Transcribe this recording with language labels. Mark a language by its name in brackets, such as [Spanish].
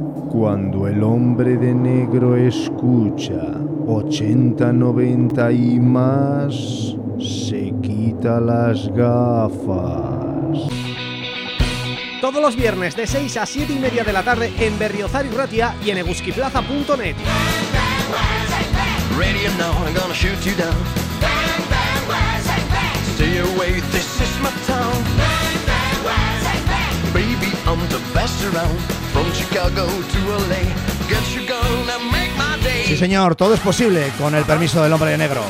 [Spanish] cuando el hombre de negro escucha 80, 90 y más, se quita las gafas. Todos los viernes de 6 a 7 y media de la tarde en Berriozar y Ratia y en eguskiplaza.net. [English] Ready or not, I'm gonna shoot you down. Bang, bang, words, hey, bang. Stay away, this is my town. Bang, bang, words, hey, bang. Baby, I'm the best around. From Chicago to LA. Get your gun and make my day. [Spanish] Sí señor, todo es posible con el permiso del hombre de negro.